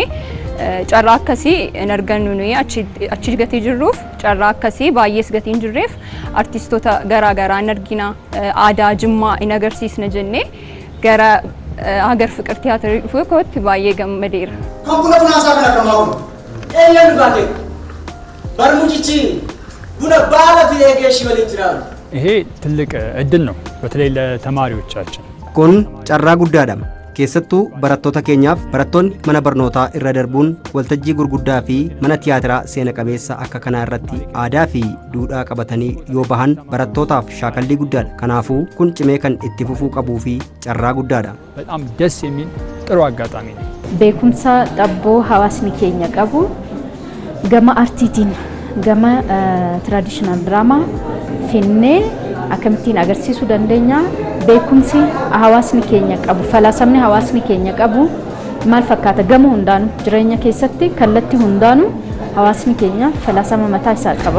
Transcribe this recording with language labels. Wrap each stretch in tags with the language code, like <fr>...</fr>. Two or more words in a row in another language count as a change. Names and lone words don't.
<om>Carraa akkasii hin argannu nuyi achi gatii jirruuf carraa akkasii baay'ees gatii hin jirreef artistoota garaagaraa hin argina. Aadaa Jimmaa hin agarsiisna jennee gara Hagar Fiqir Tiyaatirii dhufuu kootti baay'ee gammadeera. Kan buna funaasaa kana qabamu eenyuun dhugaate barmucichi buna baala fi eegeeshii waliin jiraatu.</om> <am>ይሄ ትልቅ እድል ነው በተለይ ለተማሪዎቻችን</am> <om>kun carraa guddaadha keessattuu barattoota keenyaaf barattoonni mana barnootaa irra darbuun waltajjii gurguddaa fi mana tiyaatiraa seena qabeessa akka kanaa irratti aadaa fi duudhaa qabatanii yoo bahan barattootaaf shaakallii guddaadha. Kanaafuu kun cimee kan itti fufuu qabuu fi carraa guddaadha.</om> <am>በጣም ደስ የሚል ጥሩ አጋጣሚ ነው።</am> <om>Beekumsa xabboo hawaasni keenya qabu gama artiitiin gama</om> <en>traditional drama</en> <om>finnee akkamittiin agarsiisuu dandeenya. Beekumsi hawaasni keenya qabu falaasamni hawaasni keenya qabu maal fakkaata gama hundaanu jireenya keessatti kallattii hundaanu hawaasni keenya falaasama mataa isaa qaba.</om>